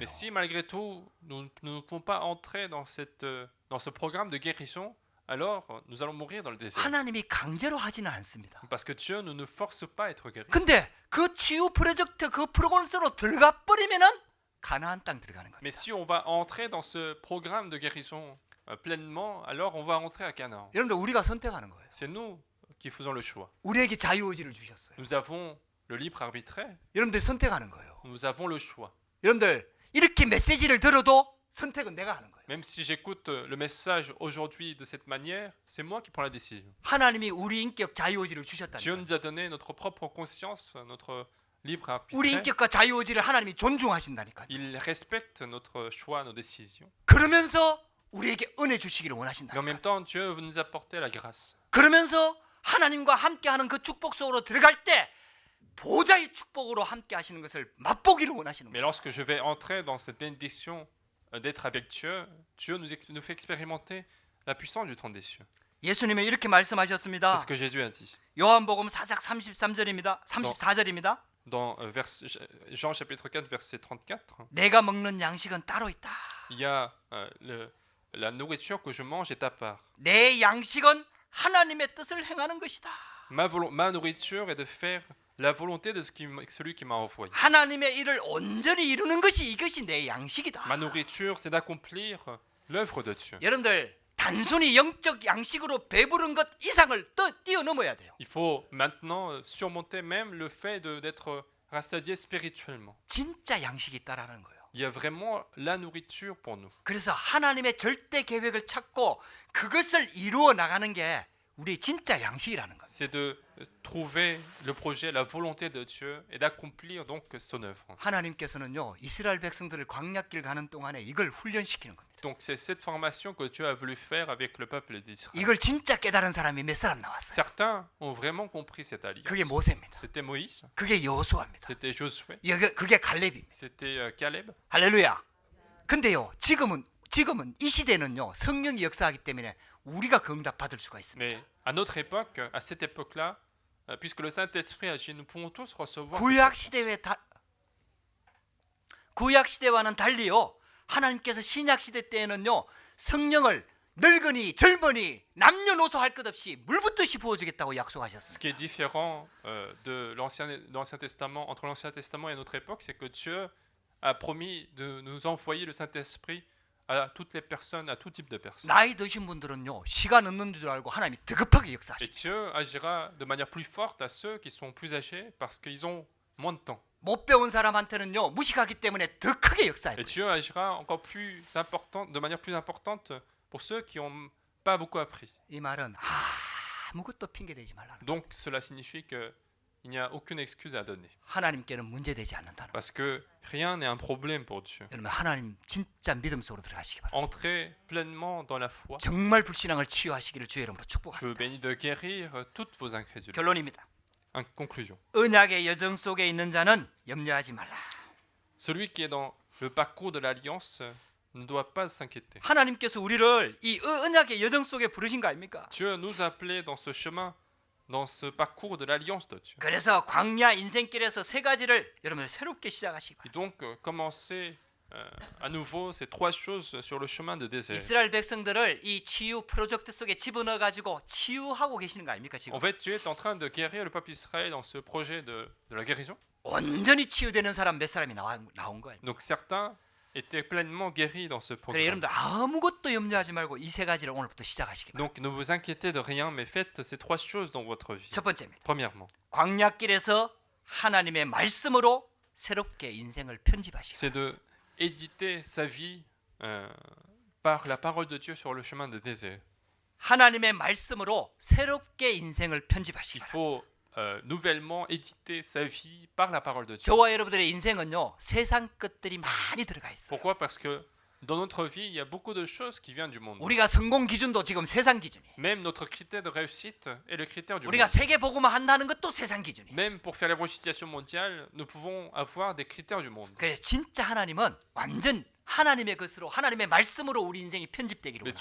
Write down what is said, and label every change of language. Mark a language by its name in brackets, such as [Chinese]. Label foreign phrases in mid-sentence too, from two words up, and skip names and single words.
[French] Mais si malgré tout, nous ne pouvons pas entrer dans ce programme de guérison, alors nous allons mourir dans le désert. [Korean] 하나님이 강제로 하지는 않습니다. [French] Parce que Dieu ne nous force pas à être guéris. [Korean] 근데 그 치유 프로젝트 그 프로그램으로 들어가 버리면은 가나안 땅 들어가는 거예요. [French] Mais si on va entrer dans ce programme de guérison pleinement, alors on va entrer à Canaan. [Korean] 여러분들 우리가 선택하는 거예요. [French] C'est nous qui faisons le choix. [Korean] 우리에게 자유의지를 주셨어요. [French] Nous avons le libre arbitraire, [Korean] 여러분들 선택하는 거예요. [French] nous avons le choix. [Korean] 여러분들 이렇게 메시지를 들어도 선택은 내가 하는 거예요. [French] Même si j'écoute le message aujourd'hui de cette manière, c'est moi qui prends la décision. [Korean] 하나님이 우리 인격 자유의지를 주셨다는 [French] Dieu [Korean] 거예요. [French] nous a donné notre propre conscience, notre libre [Korean] 우리 [French] arbitraire. [Korean] 인격과 자유의지를 하나님이 존중하신다니까요. [French] Il respecte notre choix, nos décisions. [Korean] 그러면서 우리에게 은혜 주시기를 [French] Mais en [Korean] 원하신다. [French] même temps, Dieu veut nous apporter la grâce. [Korean] 그러면서 하나님과 함께하는 그 축복 속으로 들어갈 때 보좌의 축복으로 함께 하시는 것을 맛보기를 원하시는 [French] Mais [Korean] 거예요. [French] lorsque je vais entrer dans cette bénédiction d'être avec Dieu, Dieu nous fait expérimenter la puissance du trône des cieux. [Korean] 예수님이 이렇게 [French] C'est [Korean] 말씀하셨습니다. [French] ce que Jésus a dit. [Korean] 요한복음 4장 33절입니다. 34절입니다. [French] Dans Jean chapitre 4, verset 34, [Korean] 내가 먹는 양식은 따로 있다. [French] il y a la nourriture que je mange est à part. [Korean] 내 양식은 하나님의 뜻을 행하는 것이다. [French] Ma nourriture est de faire la volonté de celui qui m'a envoyé. [Korean] 하나님의 일을 온전히 이루는 것이 이것이 내 양식이다. [French] Ma nourriture, c'est d'accomplir l'œuvre de Dieu. [Korean] 여러분들 단순히 영적 양식으로 배부른 것 이상을 뛰어넘어야 돼요. [French] Il faut maintenant surmonter même le fait d'être rassasié spirituellement. [Korean] 진짜 양식이 있다라는 거예요. [French] Il y a vraiment la nourriture pour nous. [Korean] 그래서 하나님의 절대 계획을 찾고 그것을 이루어 나가는 게 우리의 진짜 양식이라는 거예요. [French] C'est de trouver le projet, la volonté de Dieu et d'accomplir donc son œuvre. [Korean] 하나님께서는요 이스라엘 백성들을 광야길 가는 동안에 이걸 훈련시키는 겁니다. [French] Donc c'est cette formation que Dieu a voulu faire avec le peuple d'Israël. [Korean] 이걸 진짜 깨달은 사람이 몇 사람 나왔어요. [French] Certains ont vraiment compris cette alliance. [Korean] 그게 모세입니다. [French] C'était Moïse, [Korean] 그게 여호수아입니다. [French] c'était Josué, [Korean] 그게 갈렙입니다. [French] c'était Caleb. [Korean] 할렐루야. 근데요 지금은 이 시대는요 성령이 역사하기 때문에 우리가 그 응답 받을 수가 있습니다. [French] Mais à notre époque, à cette époque-là, puisque le Saint-Esprit agit, nous pouvons tous recevoir. [Korean] 구약 시대와는 달리요 하나님께서 신약 시대 때에는요 성령을 늙은이 젊은이 남녀노소 할 것 없이 물붓듯이 부어주겠다고 [French] Ce [Korean] 약속하셨습니다. [French] qui est différent de l'Ancien Testament, entre l'Ancien Testament et notre époque, c'est que Dieu a promis de nous envoyer le Saint-Esprit à toutes les personnes, à tout type de personnes. [Korean] 나이 드신 분들은요 시간 없는 줄 알고 하나님이 다급하게 [French] Et [Korean] 역사하십니다. [French] Dieu agira de manière plus forte à ceux qui sont plus âgés parce qu'ils ont moins de temps. [Korean] 못 배운 사람한테는요 무식하기 때문에 더 크게 [French] Et [Korean] 역사해요. [French] Dieu agira encore plus importante, de manière plus importante pour ceux qui n'ont pas beaucoup appris. [Korean] 이 말은 아무것도 핑계대지 말라는 거예요. [French] Donc cela signifie qu'il n'y a aucune excuse à donner. [Korean] 하나님께는 문제되지 않는다는 거예요. [French] Parce que rien n'est un problème pour Dieu. [Korean] 여러분 하나님 진짜 믿음 속으로 들어가시기 바랍니다. [French] Entrez pleinement dans la foi. [Korean] 정말 불신앙을 치유하시기를 주의 이름으로 [French] Je [Korean] 축복합니다. [French] vous bénis de guérir toutes vos incrédulités. [Korean] 결론입니다. [French] En conclusion, [Korean] 언약의 여정 속에 있는 자는 염려하지 말라. [French] celui qui est dans le parcours de l'alliance ne doit pas s'inquiéter. [Korean] 하나님께서 우리를 이 언약의 여정 속에 부르신 거 아닙니까? [French] Dieu nous a appelés dans ce chemin, dans ce parcours de l'alliance de Dieu. [Korean] 그래서 광야 인생길에서 세 가지를 여러분 새롭게 시작하시기 바랍니다. [French] Et donc, commencer à nouveau ces trois choses sur le chemin de désert. [Korean] 이스라엘 백성들을 이 치유 프로젝트 속에 집어넣어 가지고 치유하고 계시는 거 아닙니까 지금? [French] En fait, Dieu est en train de guérir le peuple d'Israël dans ce projet de la guérison. [Korean] 온전히 치유되는 사람 몇 사람이 나온 거예요. [French] Donc certains étaient pleinement guéris dans ce [Korean] 그래 [French] programme. [Korean] 여러분들 아무것도 염려하지 말고 이 세 가지를 오늘부터 시작하시기 바랍니다. [French] Donc ne vous inquiétez de rien, mais faites ces trois choses dans votre vie. [Korean] 첫 번째입니다. [French] Premièrement, [Korean] 광야길에서 하나님의 말씀으로 새롭게 인생을 편집하시기 바랍니다. [French] c'est de éditer sa vie par la parole de Dieu sur le chemin de désert. [Korean] 하나님의 말씀으로 새롭게 인생을 [French] Il [Korean] 편집하시기 바랍니다. [French] faut nouvellement éditer sa vie par la parole de Dieu. [Korean] 저와 여러분들의 인생은요, 세상 것들이 많이 들어가 있어요. [French] Pourquoi? Parce que dans notre vie, il y a beaucoup de choses qui viennent du monde. [Korean] 우리가 성공 기준도 지금 세상 기준이에요. [French] Même notre critère de réussite est le critère du [Korean] 우리가 [French] monde. [Korean] 세계 복음화 한다는 것도 세상 기준이에요. [French] Même pour faire l'évangélisation mondiale, nous pouvons avoir des critères du monde. [Korean] 그래서 진짜 하나님은 완전 하나님의 것으로 하나님의 말씀으로 우리 인생이 편집되기를 [French] Mais